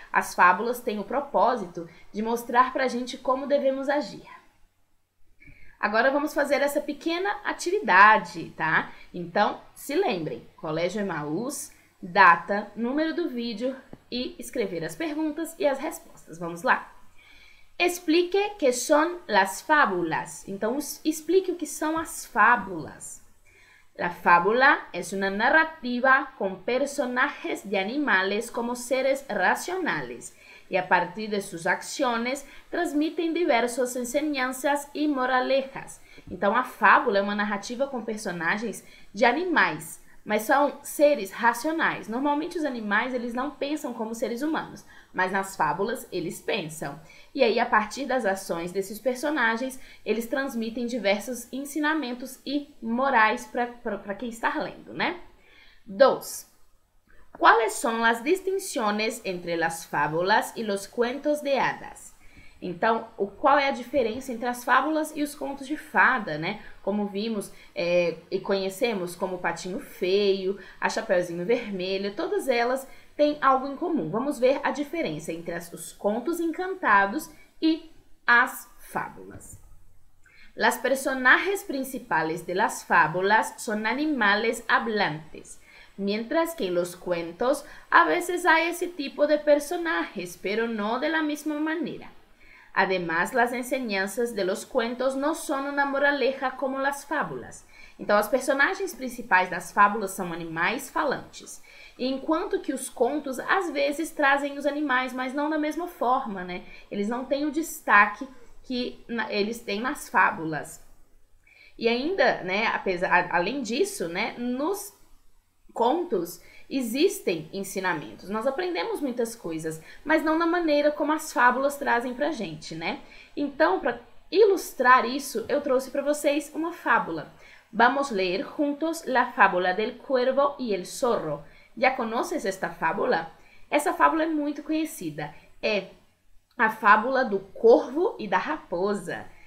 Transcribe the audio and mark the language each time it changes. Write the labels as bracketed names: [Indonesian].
[Portuguese] As fábulas têm o propósito de mostrar pra gente como devemos agir. Agora vamos fazer essa pequena atividade, tá? Então, se lembrem, Colégio Emaús, data, número do vídeo e escrever as perguntas e as respostas. Vamos lá? [Spanish] Explique que são las fábulas. [Portuguese] Então, explique o que são as fábulas. [Spanish] La fábula es una narrativa con personajes de animales como seres racionales y a partir de sus acciones transmiten diversas enseñanzas y moralejas. [Portuguese] Então, a fábula é uma narrativa com personagens de animais, mas são seres racionais. Normalmente os animais eles não pensam como seres humanos, mas nas fábulas eles pensam. E aí, a partir das ações desses personagens, eles transmitem diversos ensinamentos e morais para quem está lendo, né? 2. [Spanish] ¿Cuáles son las distinciones entre las fábulas y los cuentos de hadas? [Portuguese] Então, qual é a diferença entre as fábulas e os contos de fada, né? Como vimos e conhecemos como o Patinho Feio, a Chapeuzinho Vermelho, todas elas têm algo em comum. Vamos ver a diferença entre os contos encantados e as fábulas. Las personajes principales de las fábulas son animales hablantes, mientras que en los cuentos a veces hay ese tipo de personajes, pero no de la misma manera. Además, las enseñanzas de los cuentos no son una moraleja como las fábulas. Então, os personagens principais das fábulas são animais falantes, enquanto que os contos, às vezes, trazem os animais, mas não da mesma forma, né? Eles não têm o destaque que eles têm nas fábulas. E ainda, né, além disso, né, nos contos existem ensinamentos. Nós aprendemos muitas coisas, mas não na maneira como as fábulas trazem pra gente, né? Então, para ilustrar isso, eu trouxe para vocês uma fábula. Vamos ler juntos [Spanish] la fábula del cuervo y el zorro. Já conoces esta fábula? [Portuguese] Essa fábula é muito conhecida. É a fábula do corvo e da raposa.